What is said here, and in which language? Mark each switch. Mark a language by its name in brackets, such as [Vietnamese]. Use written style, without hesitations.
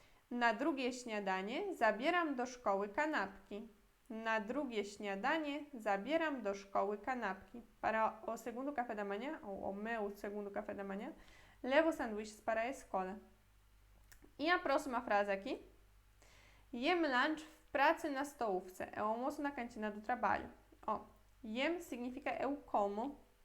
[Polish] Na drugie śniadanie zabieram do szkoły kanapki. Na drugie śniadanie zabieram do szkoły kanapki. [Portuguese] Para o segundo café da manhã, ou o meu segundo café da manhã, levo sanduíches para a escola. E a próxima frase aqui? [Polish] Jem lunch w pracy na stołówce. [Portuguese] É o almoço na cantina do trabalho. Ó, jem significa eu como.